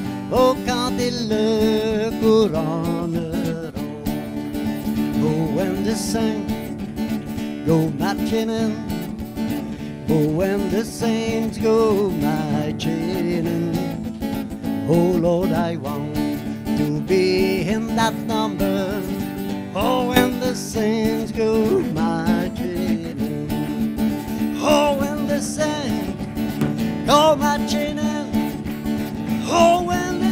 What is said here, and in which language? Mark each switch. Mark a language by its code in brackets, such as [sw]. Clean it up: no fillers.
[fr] Oh, quand ils le couronneront. [en] Oh, when the saints go marching in, oh, when the saints go marching in, oh, Lord, I want to be in that number. Oh, when the saints go marching in, oh, when the saints go marching in, oh, when